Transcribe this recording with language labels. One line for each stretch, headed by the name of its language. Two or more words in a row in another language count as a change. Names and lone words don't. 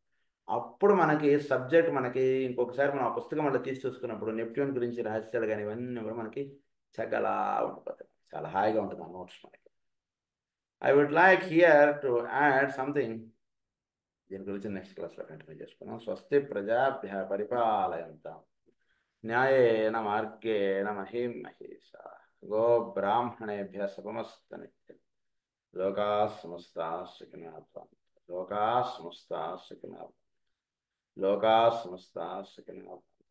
Telugu: అప్పుడు మనకి సబ్జెక్ట్ మనకి ఇంకొకసారి మనం ఆ పుస్తకం వల్ల తీసి చూసుకున్నప్పుడు నెప్ట్యూన్ గురించి రహస్యాలు కానీ ఇవన్నీ కూడా మనకి చక్కలా ఉండిపోతాయి. చాలా హాయిగా ఉంటుంది ఆ నోట్స్ మనకి.
English: I would like here to add something.
Telugu: దీని గురించి
English: next classలో continue
Telugu: చేసుకున్నాం.
Sanskrit: స్వస్తి ప్రజాభ్య పరిపాలయంతాం న్యాయేన మార్గేణ మహీం మహేషా గో బ్రాహ్మణేభ్య శుభమస్తు నిత్యం లోకా సమస్తా సుఖినో భవంతు. లోకా సమస్తా సుఖినో భవంతు. లోకా సమస్తా సుఖినో భవంతు.